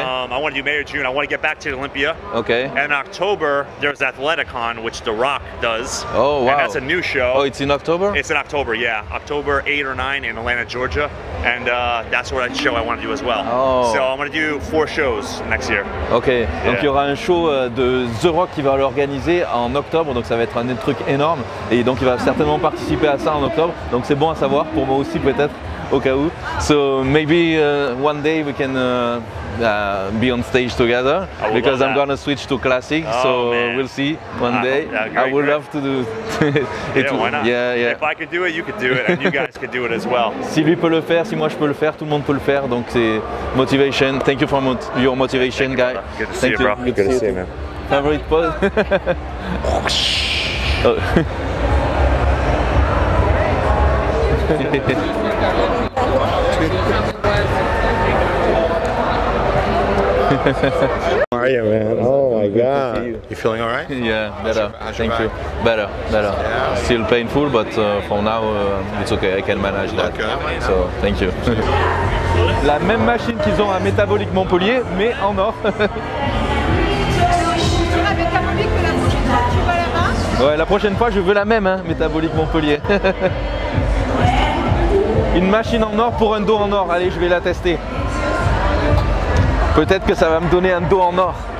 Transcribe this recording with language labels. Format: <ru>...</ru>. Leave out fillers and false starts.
<en>I want to do May or June. I want to get back to Olympia. Okay. And in October, there's Athleticon, which The Rock does. Oh, wow. And that's a new show. Oh, it's in October? It's in October, yeah. October 8 or 9 in Atlanta, Georgia. And that's what show I want to do as well. Oh. So I'm going to do 4 shows next year.</en> <fr>Ok, donc il y aura un show de The Rock qui va l'organiser en octobre, donc ça va être un truc énorme et donc il va certainement participer à ça en octobre, donc c'est bon à savoir pour moi aussi peut-être au cas où.</fr> <en>So maybe one day we can be on stage together because I'm gonna switch to classic, so we'll see one day. I would love to do it. Why not? Yeah. If I could do it, you could do it, and you guys could do it as well.</en> <fr>Si lui peut le faire, si moi je peux le faire, tout le monde peut le faire, donc c'est motivation.</fr> <en>Thank you for your motivation, guy. Good to see you, bro. Good to see you, man. Favorite pose? Oh. How are you, man? Oh my God. You feeling all right? Yeah, better. How's your Thank you. back? Better. Yeah. Still painful, but for now it's okay. I can manage that. Okay. So thank you.</en> <fr>La même machine qu'ils ont à Métabolique Montpellier, mais en or. Ouais, la prochaine fois je veux la même, hein, Métabolique Montpellier. Une machine en or pour un dos en or. Allez, je vais la tester. Peut-être que ça va me donner un dos en or.</fr>